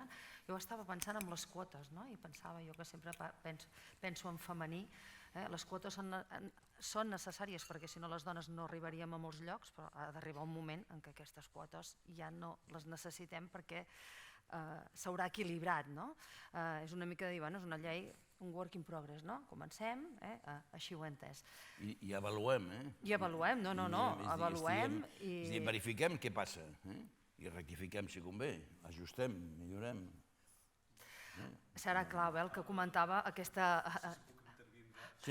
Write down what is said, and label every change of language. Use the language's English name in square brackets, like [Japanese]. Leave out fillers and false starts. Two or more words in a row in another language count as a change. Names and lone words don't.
[Catalan] Jo estava pensant en les quotes i pensava, jo que sempre penso en femení, les quotes són necessàries perquè si no les dones no arribaríem a molts llocs, però ha d'arribar un moment en què aquestes quotes ja no les necessitem perquè s'haurà equilibrat. És una mica de dir, és una llei, un [English] work in progress, [Catalan] comencem, així ho he entès. I avaluem, I avaluem, avaluem i verifiquem què passa i rectifiquem si convé, ajustem, millorem. Serà clau, el que comentava aquesta... Sí.